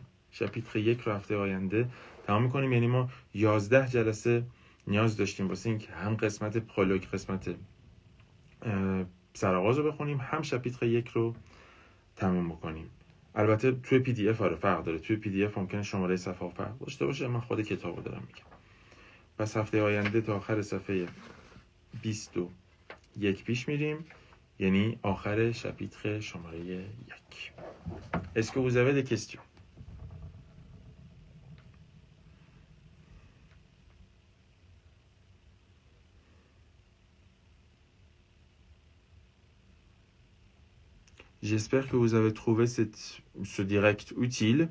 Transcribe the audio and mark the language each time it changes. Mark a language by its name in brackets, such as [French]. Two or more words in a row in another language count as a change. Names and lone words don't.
[Persian] شاپیتر 1 رو هفته آینده تمام میکنیم. یعنی ما 11 جلسه نیاز داشتیم واسه اینکه هم قسمت پرولوگ قسمت سرآغاز رو بخونیم هم شاپیتر 1 رو تموم بکنیم. البته توی پی دی اف فرق داره. توی پی دی اف ممکنه شماره صفحه فرق داشته باشه. من خود کتابو دارم میگم. پس هفته آینده تا آخر صفحه 21 پیش میریم. یعنی آخر شاپیتر شماره 1. [French] Est-ce que vous avez des questions? J'espère que vous avez trouvé ce direct utile.